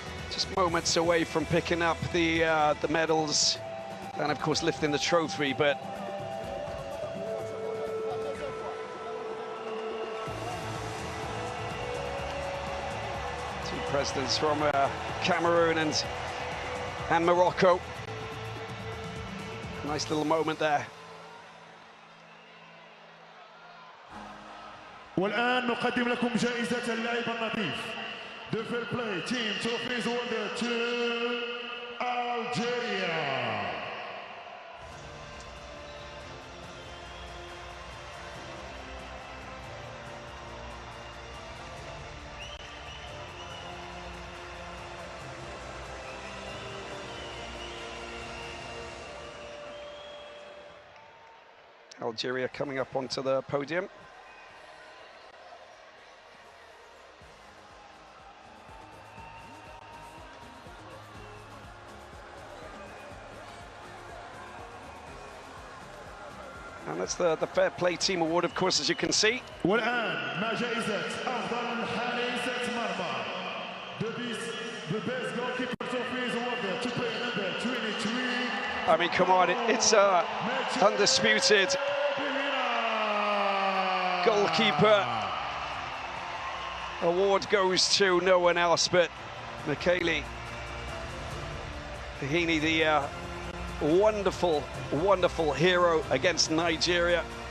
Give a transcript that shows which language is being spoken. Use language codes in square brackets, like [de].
[en] Just moments away from picking up the medals and, of course, lifting the trophy, but two presidents from Cameroon and Morocco. Nice little moment there. [ar] والآن نقدم لكم جائزة اللاعب النظيف. [en] The Fair Play Team Trophies awarded to Algeria. Algeria coming up onto the podium. And that's the Fair Play Team Award, of course, as you can see. [ar] والآن مع جائزة أفضل حارسة مرمى. [en] The best goalkeeper trophies awarded to player number 23. I mean, come on, it's undisputed goalkeeper award goes to no one else but Michele Heaney, the wonderful hero against Nigeria.